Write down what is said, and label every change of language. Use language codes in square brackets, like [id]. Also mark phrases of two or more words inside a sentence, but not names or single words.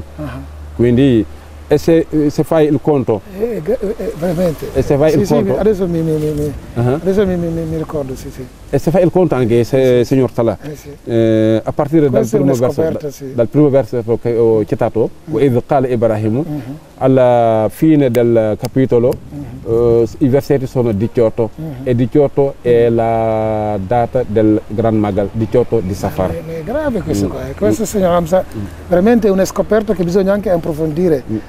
[it] Quindi se fai il conto, veramente. E se fai il conto, adesso mi ricordo, sì. E se fai il conto anche, signor Salah, a partire dal primo versetto che ho citato, [ar] وَإِذْ قَالَ إِبْرَاهِيمُ, [it] alla fine del capitolo, i versetti sono 18 e 18 è la data del Gran Magal, 18 di Safar. È grave questo qua, questo signor Hamza, veramente è una scoperta che bisogna anche approfondire.